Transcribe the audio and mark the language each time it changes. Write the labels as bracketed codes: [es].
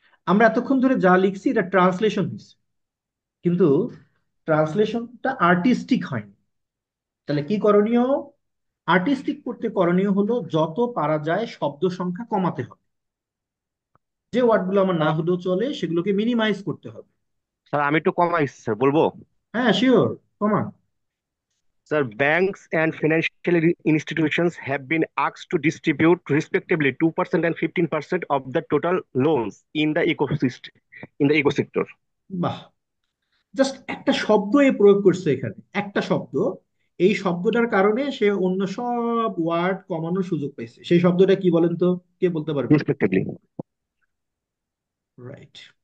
[bn] আমরা এতক্ষণ ধরে যা লিখছি এটা ট্রান্সলেশন হয়েছে, কিন্তু ট্রান্সলেশনটা আর্টিস্টিক হয়নি। তাহলে কি করণীয়? আর্টিস্টিক করতে করণীয় হলো যত পারা যায় শব্দ সংখ্যা কমাতে হবে। যে ওয়ার্ডগুলো আমার না হলেও চলে সেগুলোকে মিনিমাইজ করতে হবে। স্যার আমি একটু কমাই স্যার বলবো। হ্যাঁ, শিওর, কমান। [en] Sir, banks and financial institutions have been asked to distribute respectively 2% and 15% of the total loans in the ecosystem, in the eco sector. [bn] বাহ, জাস্ট একটা শব্দ এ প্রয়োগ করছে এখানে, একটা শব্দ। এই শব্দটার কারণে সে অন্য সব ওয়ার্ড কমানোর সুযোগ পাইছে। সেই শব্দটা কি বলেন তো? কে বলতে পারবে? [en] Respectively. [bn] রাইট।